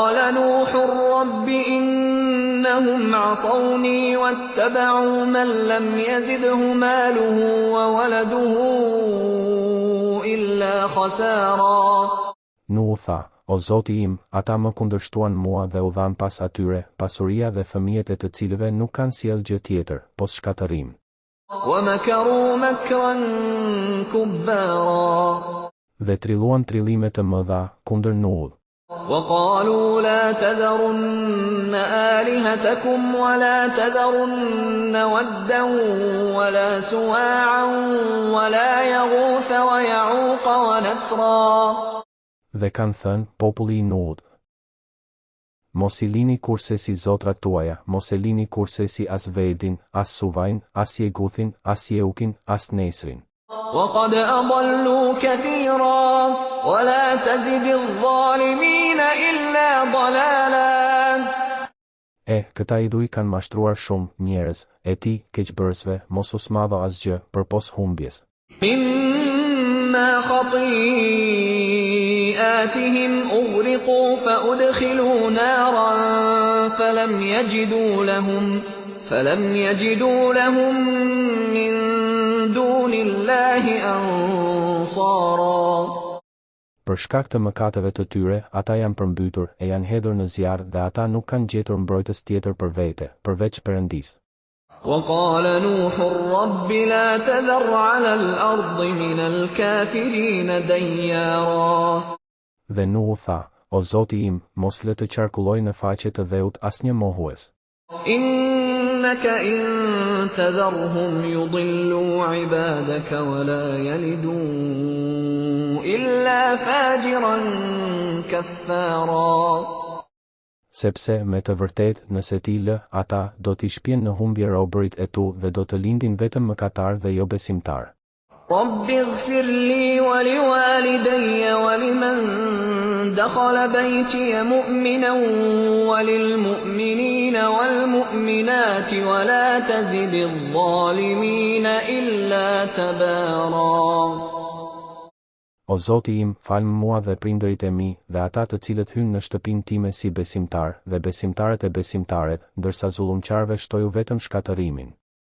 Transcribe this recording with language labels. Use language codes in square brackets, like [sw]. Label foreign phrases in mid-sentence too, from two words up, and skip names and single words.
[ar] قال نوح رب إني إنهم عصوني واتبعوا من لم يزده ماله وولده إلا خسارا. [sq] Nu u tha, o Zoti im, ata më kundërshtuan mua dhe u dhan pas atyre, pasuria dhe fëmijët e të cilëve nuk kanë sjellë gjë tjetër, pos shkatërim. [ar] ومكروا مكرا كبارا. [sq] Dhe trilluan trillime të mëdha kundër Nuhut. [ar] وقالوا لا تذرن آلهتكم ولا تذرن ودا ولا سواعا ولا يغوث ويعوق ونسرا. [sq] Dhe kanë thënë populli i Nuhut: Mos i lini kurse si zotrat tuaja, mos e lini kurse si as Vedin, as Suvajn, as Jeguthin, as Jeukin, as Nesrin. [ar] وقد أضلوا كثيرا ولا تزد الظالمين إلا ضلالا. [sq] Këta idhuj kanë mashtruar shumë njerëz, e ti, keqbërësve, mos u smadho asgjë përpos humbjes. [ar] مما خطيئاتهم أغرقوا فأدخلوا نارا فلم يجدوا لهم من دون الله أنصارا. [sq] Për shkak të mëkateve të tyre, ata janë përmbytur e janë hedhur në zjarr dhe ata nuk kanë gjetur mbrojtës tjetër për vete, përveç Perëndis. [ar] وقال نوح رب لا تذر على الأرض من الكافرين ديارا. [sq] Dhe Nuhu tha, o Zoti im, mos lë të qarkulloj në faqe të dheut asnjë mohues. [ar] إنك إن تذرهم يضلوا عبادك ولا يلدوا إلا فاجرا كفارا. [sq] Sepse me të vërtet, nëse ti lë, ata do t'i shpjen në humbje robërit e tu dhe do të lindin vetëm mëkatar dhe jo besimtar. [ar] رب اغفر لي ولوالدي ولمن دخل بيتي مؤمنا وللمؤمنين والمؤمنات ولا تزد الظالمين إلا تبارا. [sq] O Zoti im, falë mua dhe prindërit e mi dhe ata të cilët hynë në shtëpinë time si besimtar dhe besimtarët e besimtaret, ndërsa zullumqarëve shtoju vetëm shkatërimin.